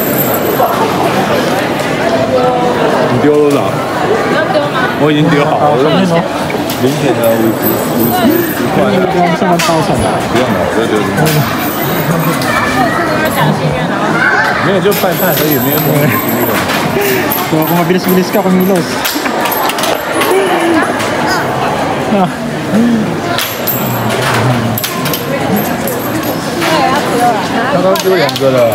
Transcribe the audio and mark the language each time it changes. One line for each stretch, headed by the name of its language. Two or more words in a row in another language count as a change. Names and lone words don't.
Chinese: 丢了，我已经丢好了。
Filipino: yun, no?
Chinese: 零钱的50块，
Filipino: Hanggang sa 1,000.
Chinese: 不用了，我觉得没有就饭菜而已，没有什么那个。
Filipino: So kung mabilis-bilis ka, kumilos. Ah.
Chinese: 刚刚丢2个了。